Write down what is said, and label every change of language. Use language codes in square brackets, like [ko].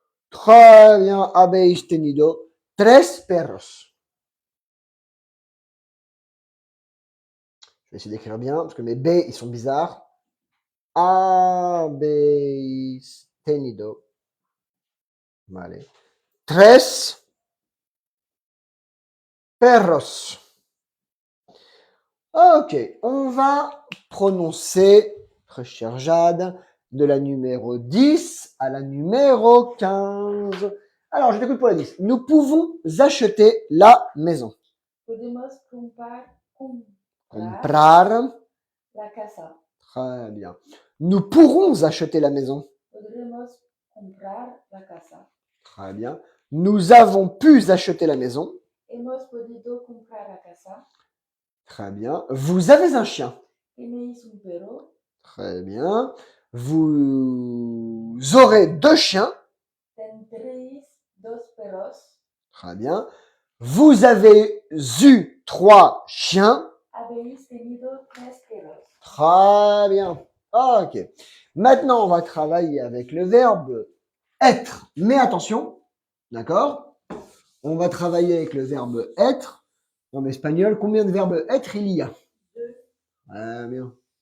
[fr] Très bien, [es] habéis tenido 3 perros. [fr] Je vais essayer d'écrire bien, parce que mes B, ils sont bizarres. [es] Habéis tenido. [fr] Vale. [es] 3 perros. [fr] Ok, on va prononcer, très cher Jade, de la numéro 10 à la numéro 15. Alors, je t'écoute pour la 10. Nous pouvons acheter la maison. [es] Podemos comprar Comprar. la casa. [fr] Très bien. Nous pourrons acheter la maison. [es] Podremos comprar la casa. [fr] Très bien. Nous avons pu acheter la maison. [es] Hemos podido comprar la casa. [fr] Très bien. Vous avez un chien. [es] Tenéis un perro. [fr] Très bien. Vous aurez 2 chiens. [es] Tendréis dos perros. [fr] Très bien. Vous avez eu 3 chiens. [es] Habéis tenido tres perros. [fr] Très bien. Ok. Maintenant, on va travailler avec le verbe être. Mais attention, d'accord? On va travailler avec le verbe être. En espagnol, combien de verbes être il y a? Deux. Très bien.